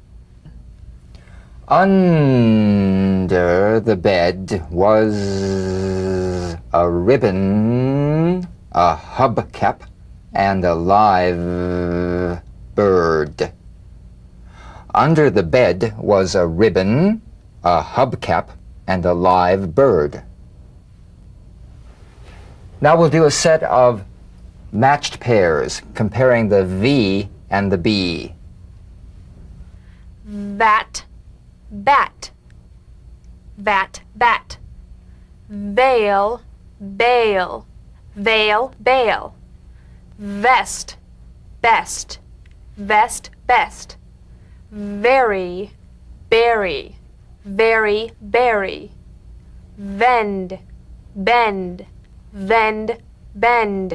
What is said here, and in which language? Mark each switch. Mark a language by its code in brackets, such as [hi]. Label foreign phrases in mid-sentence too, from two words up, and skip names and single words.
[en] Under the bed was a ribbon, a hubcap, and a live bird. Under the bed was a ribbon, a hubcap, and a live bird. Now we'll do a set of matched pairs, comparing the V and the B. Bat, bat, bat, bat. Veil, bail, veil, bail. Vest, best, vest, best. Very, berry, very, berry. Vend, bend, vend, bend.